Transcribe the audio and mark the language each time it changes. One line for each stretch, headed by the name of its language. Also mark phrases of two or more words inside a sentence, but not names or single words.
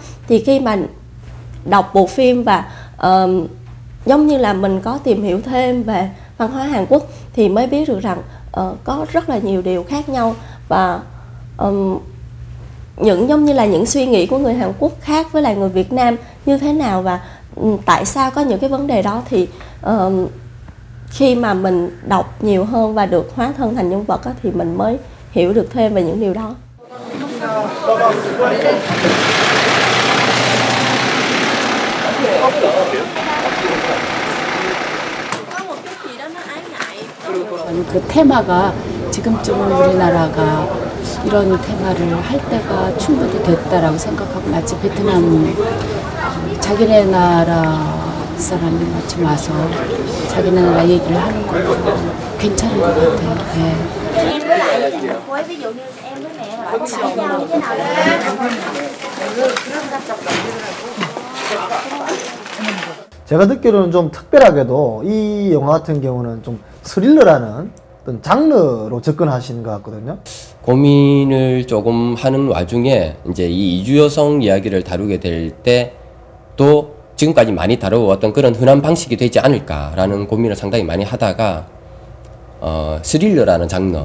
Vietnamese: Thì khi mà đọc bộ phim và giống như là mình có tìm hiểu thêm về văn hóa Hàn Quốc thì mới biết được rằng có rất là nhiều điều khác nhau và giống như là những suy nghĩ của người Hàn Quốc khác với lại người Việt Nam như thế nào và tại sao có những cái vấn đề đó. Thì khi mà mình đọc nhiều hơn và được hóa thân thành nhân vật thì mình mới hiểu được thêm về những điều đó.
Korean: 그 테마가 지금쯤은 우리나라가 이런 테마를 할 때가 충분히 됐다라고 생각하고 마치 베트남 자기네 나라 사람이 마침 와서 자기네 나라 얘기를 하는 것도 괜찮은 것 같아요. 네.
Vietnamese: Với lại với ví dụ như em với mẹ là có cãi nhau như thế nào
Korean: 제가 듣기로는 좀 특별하게도 이 영화 같은 경우는 좀 스릴러라는 어떤 장르로 접근하시는 것 같거든요. 고민을 조금 하는 와중에 이제 이 이주 여성 이야기를 다루게 될 때 또 지금까지 많이 다루어왔던 그런 흔한 방식이 되지 않을까라는 고민을 상당히 많이 하다가 스릴러라는 장르,